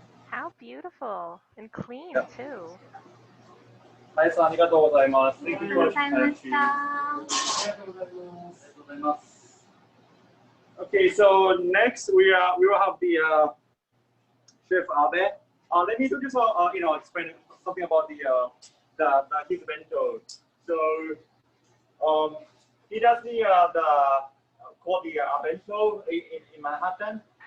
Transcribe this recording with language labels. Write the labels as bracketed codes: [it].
[en] How beautiful and clean Yeah. too. [ja] はい、さんありがとうございます。ありがとうございました。ありがとうございます。 [en] Okay, so next we will have the Chef Abe. Let me introduce explain something about the his bento. So he does the called the bento in Manhattan.